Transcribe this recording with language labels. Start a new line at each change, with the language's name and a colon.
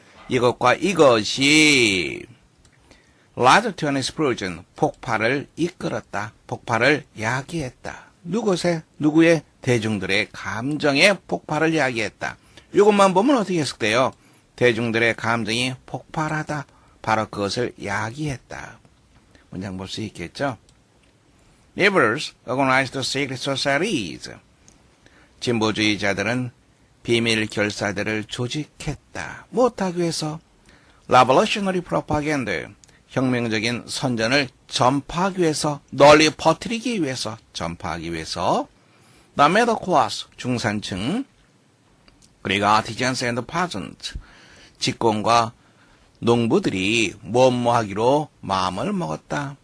Korean: 이것과 이것이
English: led to an explosion,
Korean: 폭발을 이끌었다. 폭발을 야기했다. 누구의? 대중들의 감정의 폭발을 야기했다. 이것만 보면 어떻게 해석돼요? 대중들의 감정이 폭발하다. 바로 그것을 야기했다. 문장 볼 수 있겠죠?
English: Liberals organized secret societies.
Korean: 진보주의자들은 비밀 결사들을 조직했다. 못하기 위해서
English: revolutionary propaganda,
Korean: 혁명적인 선전을 전파하기 위해서, 널리 퍼뜨리기 위해서, 전파하기 위해서.
English: The middle class,
Korean: 중산층, 그리고
English: artisans and peasants,
Korean: 직공과 농부들이 뭐하기로 마음을 먹었다.